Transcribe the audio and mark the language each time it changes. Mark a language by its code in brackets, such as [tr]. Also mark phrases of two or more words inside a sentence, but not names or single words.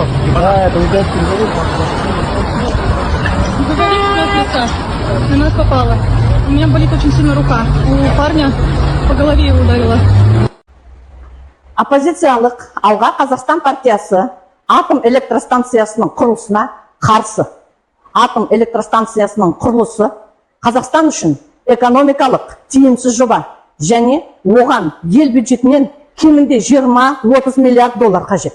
[ru] Да, это удачный завод. На нас попало. У меня болит очень сильно рука. У парня по голове его ударило. [kk] Оппозициялық Алға Қазақстан партиясы атом электростанциясының құрылысына қарсы. Атом электростанциясының құрылысы Қазақстан үшін экономикалық тиімсіз жоба және оған ел бюджетінен кемінде 20-30 миллиард доллар қажет.